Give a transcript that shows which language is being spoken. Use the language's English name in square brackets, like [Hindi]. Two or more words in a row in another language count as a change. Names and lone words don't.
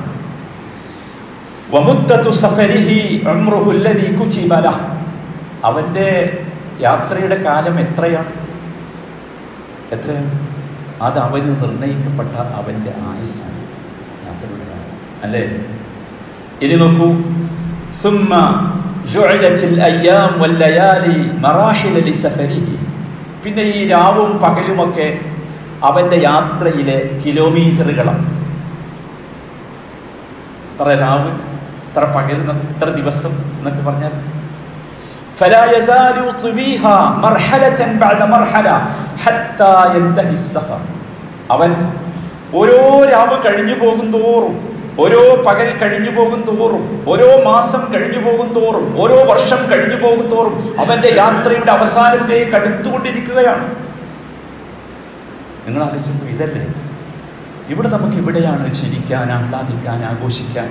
[Arabic] ومدة سفره عمره الذي كتب له. [Malayalam] അവൻ്റെ യാത്രയുടെ കാലം എത്രയാണ്? അത് അവന് നിർണയിക്കപ്പെട്ട അവൻ്റെ ആയുസ്സാണ്, യാത്രയുടെ കാലം അല്ലേ? ഇനി നോക്കൂ, [Arabic] ثم جعلت الأيام والليالي مراحل لسفره. [Malayalam] പിന്നെ ഈ രാവും പകലുമൊക്കെ അവൻ്റെ യാത്രയിലെ കിലോമീറ്ററുകളാണ്. ഇത്ര രാവ്, ഇത്ര പകൽ, ഇത്ര ദിവസം എന്നൊക്കെ പറഞ്ഞാൽ [Arabic] فلا يزال يطويها مرحلة بعد مرحلة حتى ينتهي السفر. [Malayalam] അവൻ ഓരോ രാവ് കഴിഞ്ഞു പോകും തോറും, ഓരോ പകൽ കഴിഞ്ഞു പോകും തോറും, ഓരോ മാസം കഴിഞ്ഞു പോകും തോറും, ഓരോ വർഷം കഴിഞ്ഞു പോകും തോറും അവന്റെ യാത്രയുടെ അവസാനത്തേക്ക് അടുത്തുകൊണ്ടിരിക്കുകയാണ്. നിങ്ങൾ ആലോചിച്ചു, ഇതല്ലേ ഇവിടെ നമുക്ക് ഇവിടെയാണ് ചിരിക്കാൻ, ആഹ്ലാദിക്കാൻ, ആഘോഷിക്കാൻ.